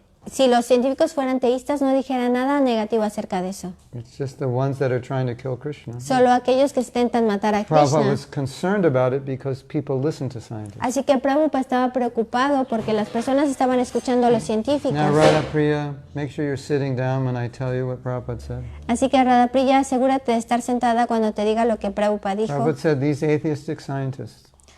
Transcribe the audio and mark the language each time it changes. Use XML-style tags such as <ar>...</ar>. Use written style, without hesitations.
<es>si los científicos fueran teístas, no dijeran nada negativo acerca de eso.</es> <en>It's just the ones that are trying to kill Krishna.</en> <es>Solo aquellos que intentan matar a</es> <en>Prabhupada</en> <es>Krishna.</es> <en>was concerned about it because people listen to scientists.</en> <es>Así que Prabhupada estaba preocupado porque las personas estaban escuchando a los científicos.</es> <en>Now, Radha Priya, make sure you're sitting down when I tell you what Prabhupada said.</en> <es>Así que Radhapriya, asegúrate de estar sentada cuando te diga lo que Prabhupada dijo.</es> <en>Prabhupada said these atheistic scientists,</en>